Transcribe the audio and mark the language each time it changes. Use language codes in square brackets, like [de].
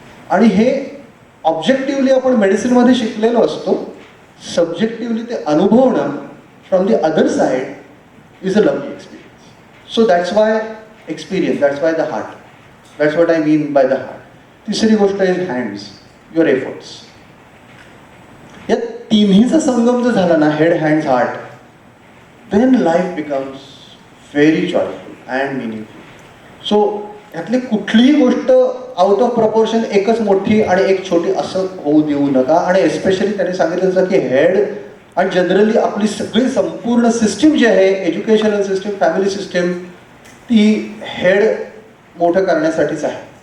[mr] आणि हे ऑब्जेक्टिव्हली आपण मेडिसिनमध्ये शिकलेलो असतो. [en] Subjectively [mr] ते अनुभवणं [en] from the other side is a lovely experience. So that's why experience, that's why the heart. That's what I mean by the heart. [mr] तिसरी गोष्ट [en] is hands, your efforts. [mr] या तिन्हीचा संगम जर झाला ना, [en] head, hands, heart, then life becomes very joyful and meaningful. [mr] So यातली कुठलीही गोष्ट out of proportion एकच मोठी आणि एक छोटी असं होऊ देऊ नका. आणि एस्पेशली त्यांनी सांगितलं होतं की हेड आणि जनरली आपली सगळी संपूर्ण सिस्टीम जी आहे, एज्युकेशनल सिस्टीम, फॅमिली सिस्टीम, ती हेड मोठं करण्यासाठीच आहे.